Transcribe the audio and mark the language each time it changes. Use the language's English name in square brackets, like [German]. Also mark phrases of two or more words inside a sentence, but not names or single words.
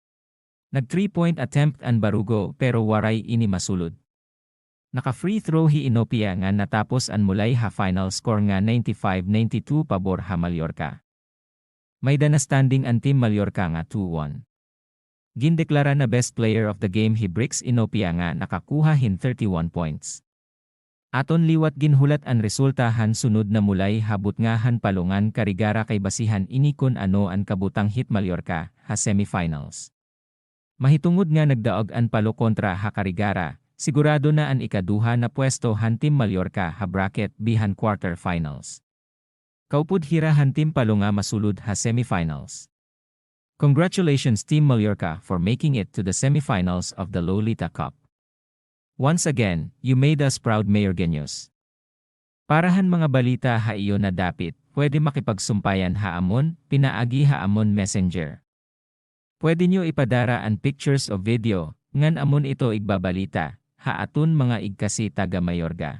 [Waray] Nag 3-point attempt ang Barugo pero waray ini masulod. Naka-free throw hi Inopia nga natapos ang mulay ha [English] final score [Waray] nga 95-92 pabor ha Mallorca. May na standing ang Team Mallorca nga 2-1. Gindeklara na [English] best player of the game [Waray] hi Bricks Inopia nga nakakuha hin 31 points. Aton liwat ginhulat ang resultahan sunod na mulay habut nga han palungan karigara kay basihan inikon ano ang kabutang hit Mallorca ha semifinals. Mahitungod nga nagdaog ang palo kontra ha karigara, sigurado na ang ikaduha na pwesto han Team Mallorca ha bracket bihan quarterfinals. Kaupod hira han Team Palo nga masulod ha semifinals. [English] Congratulations Team Mallorca for making it to the semifinals of the Lolita Cup. Once again, you made us proud Mayorgueños. [Waray] Parahan mga balita ha iyo na dapit, pwede makipagsumpayan ha amon, pinaagi ha amon messenger. Pwede nyo ipadara ang pictures o video, ngan amon ito igbabalita, ha atun mga igkasi taga Mayorga.